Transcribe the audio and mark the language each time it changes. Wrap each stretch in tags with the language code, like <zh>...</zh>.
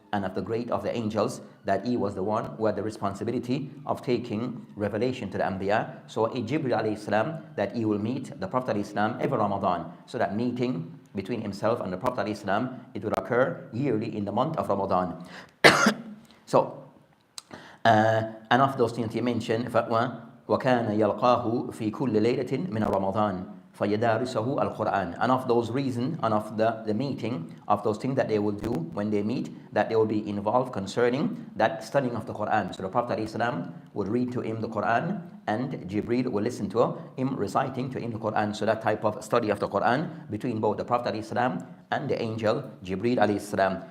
<en>and of the great of the angels, that he was the one who had the responsibility of taking revelation to the Anbiya. So Jibril alayhi salam, that he will meet the Prophet alayhi salam every Ramadan. So that meeting between himself and the Prophet alayhi salam, it will occur yearly in the month of Ramadan. So, and of those things he mentioned,</en> <ar>وَكَانَ يَلْقَاهُ فِي كُلِّ لَيْلَةٍ مِنَ رَمَضَانٍ فَيَدَارِسَهُ الْقُرْآنِ.</ar> <en>And of those reasons, and of the meeting, of those things that they will do when they meet, that they will be involved concerning that studying of the Quran. So the Prophet ﷺ would read to him the Quran, and Jibril will listen to him reciting to him the Quran. So that type of study of the Quran between both the Prophet ﷺ and the angel Jibril ﷺ.</en>